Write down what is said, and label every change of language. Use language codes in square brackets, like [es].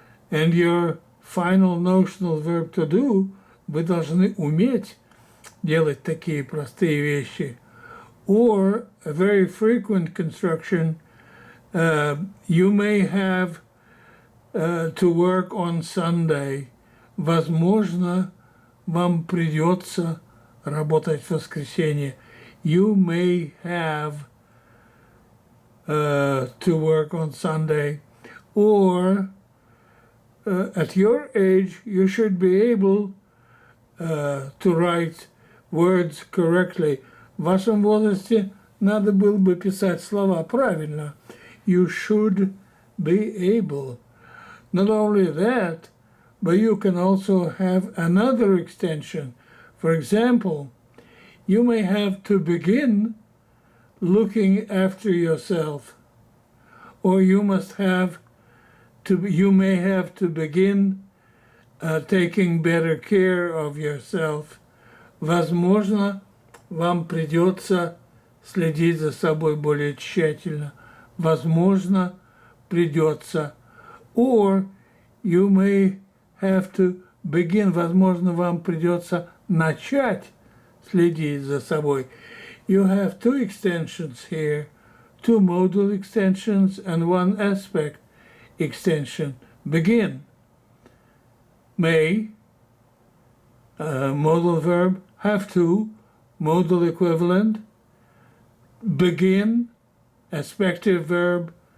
[en] And your final notional verb to do, [ru] вы должны уметь делать такие простые вещи. [en] Or a very frequent construction, you may have to work on Sunday. [ru] Возможно, вам придется работать в воскресенье. [en] You may have to work on Sunday. Or at your age, you should be able to write words correctly. [ru] В вашем возрасте надо было бы писать слова правильно. [en] You should be able. Not only that, but you can also have another extension. For example, you may have to begin looking after yourself, or you may have to begin taking better care of yourself. [ru] Возможно, вам придется следить за собой более тщательно. Возможно, придется. [en] Or you may have to begin. [ru] Возможно, вам придется начать следить за собой. [en] You have two extensions here, two modal extensions and one aspect extension. Begin. May, modal verb. Have to, modal equivalent. Begin, aspective verb.